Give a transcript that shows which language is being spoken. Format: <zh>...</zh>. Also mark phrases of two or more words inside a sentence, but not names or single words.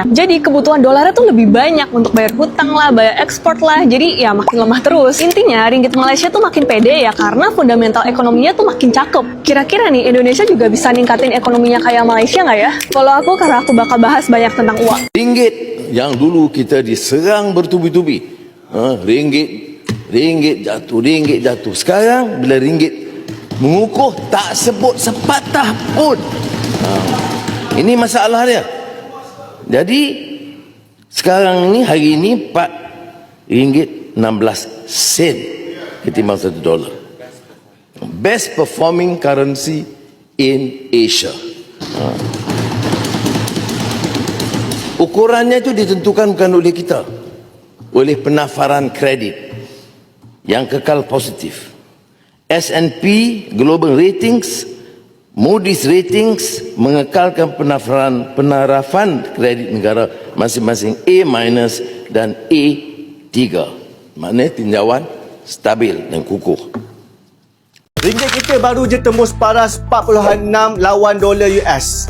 <id>Jadi kebutuhan dolarnya tuh lebih banyak untuk bayar hutang lah, bayar ekspor lah. Jadi ya makin lemah terus. Intinya ringgit Malaysia tuh makin pede ya karena fundamental ekonominya tuh makin cakep. Kira-kira nih Indonesia juga bisa ningkatin ekonominya kayak Malaysia nggak ya? Kalau aku, karena aku bakal bahas banyak tentang uang.</id> <ms>Ringgit yang dulu kita diserang bertubi-tubi. Ringgit jatuh. Sekarang bila ringgit mengukuh tak sebut sepatah pun. Ini masalah dia. Jadi sekarang ini, hari ini RM4.16 ketimbang $1.</ms> <en>Best performing currency in Asia.</en> <ms>Ukurannya itu ditentukan bukan oleh kita, oleh penafaran kredit yang kekal positif. S&P Global Ratings, Moody's Ratings mengekalkan penarafan kredit negara masing-masing A- dan A3. Maknanya tinjauan stabil dan kukuh. Ringgit kita baru je tembus paras 4.6 lawan dolar US.</ms>